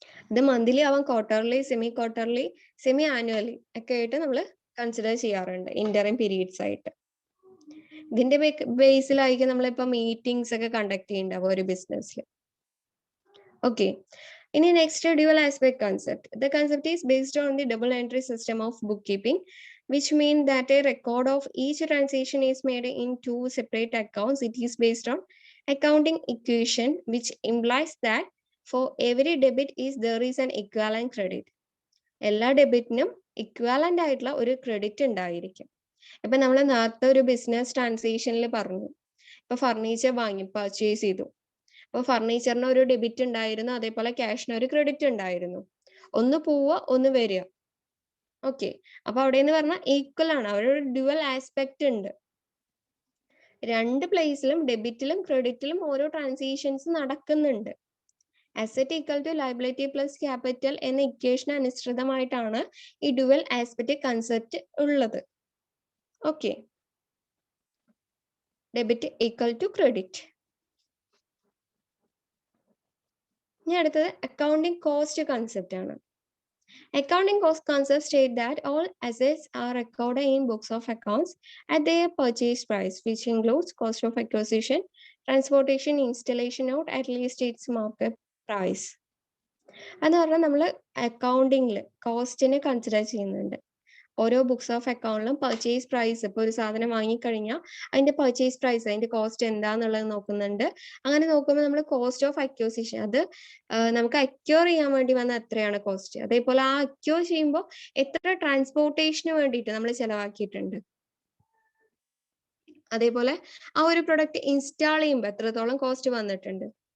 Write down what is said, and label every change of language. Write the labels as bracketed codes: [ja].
[ml] ഇത് മന്ത്ലി ആവാം, quarterly, semi annually ഒക്കെ ആയിട്ട് നമ്മൾ കൺസിഡർ ചെയ്യാറുണ്ട് ഇന്ററിം പീരീഡ്സ് ആയിട്ട്. ഇതിന്റെ ബേസിലായിരിക്കും നമ്മളിപ്പോ മീറ്റിംഗ്സ് ഒക്കെ കണ്ടക്ട് ചെയ്യുന്നുണ്ടാവും ഒരു ബിസിനസ്സിൽ. ഓക്കെ, ഇനി next dual aspect concept. [en] The concept is based on the double entry system of bookkeeping, which mean that a record of each transaction is made in two separate accounts. It is based on accounting equation which implies that for every debit there is an equivalent credit. [ml] എല്ലാ ഡെബിറ്റിനും equivalent ആയിട്ടുള്ള ഒരു credit ഉണ്ടായിരിക്കും. ഇപ്പൊ നമ്മൾ നേരത്തെ ഒരു business ട്രാൻസാക്ഷനിൽ പറഞ്ഞു, ഇപ്പൊ ഫർണിച്ചർ വാങ്ങി പർച്ചേസ് ചെയ്തു. അപ്പൊ ഫർണിച്ചറിന് ഒരു ഡെബിറ്റ് ഉണ്ടായിരുന്നു, അതേപോലെ ക്യാഷിന് ഒരു ക്രെഡിറ്റ് ഉണ്ടായിരുന്നു. ഒന്ന് പോവുക, ഒന്ന് വരിക. ഓക്കെ, അപ്പൊ അവിടെ എന്ന് പറഞ്ഞാൽ ഈക്വൽ ആണ്, അവിടെ ഒരു ഡ്യുവൽ ആസ്പെക്ട് ഉണ്ട്. രണ്ട് പ്ലേസിലും ഡെബിറ്റിലും ക്രെഡിറ്റിലും ഓരോ ട്രാൻസാക്ഷൻസ് നടക്കുന്നുണ്ട്. Asset equal to liability plus capital എന്ന ഇക്വേഷൻ അനുസൃതമായിട്ടാണ് ഈ ഡ്യുവൽ ആസ്പെക്ട് കൺസെപ്റ്റ് ഉള്ളത്. Okay, debit equal to credit. ഇനി അടുത്തത് അക്കൗണ്ടിങ് കോസ്റ്റ് കൺസെപ്റ്റ് ആണ്. [en] Accounting cost concepts state that all assets are recorded in books of accounts at their purchase price, which includes cost of acquisition, transportation, installation out at least its market price. [ml] എന്ന് പറഞ്ഞാൽ നമ്മൾ അക്കൗണ്ടിങ്ങിൽ കോസ്റ്റിനെ consider ചെയ്യുന്നുണ്ട്. ഓരോ books of അക്കൗണ്ടിലും purchase price, ഇപ്പോൾ ഒരു സാധനം വാങ്ങിക്കഴിഞ്ഞാൽ അതിന്റെ purchase price, അതിന്റെ കോസ്റ്റ് എന്താന്നുള്ളത് നോക്കുന്നുണ്ട്. അങ്ങനെ നോക്കുമ്പോൾ നമ്മൾ കോസ്റ്റ് ഓഫ് അക്യൂസിഷൻ, അത് നമുക്ക് അക്യൂർ ചെയ്യാൻ വേണ്ടി വന്ന എത്രയാണ് കോസ്റ്റ്, അതേപോലെ ആ അക്യൂർ ചെയ്യുമ്പോൾ എത്ര ട്രാൻസ്പോർട്ടേഷന് വേണ്ടിയിട്ട് നമ്മൾ ചെലവാക്കിയിട്ടുണ്ട്, അതേപോലെ ആ ഒരു പ്രൊഡക്റ്റ് ഇൻസ്റ്റാൾ ചെയ്യുമ്പോൾ എത്രത്തോളം കോസ്റ്റ് വന്നിട്ടുണ്ട്.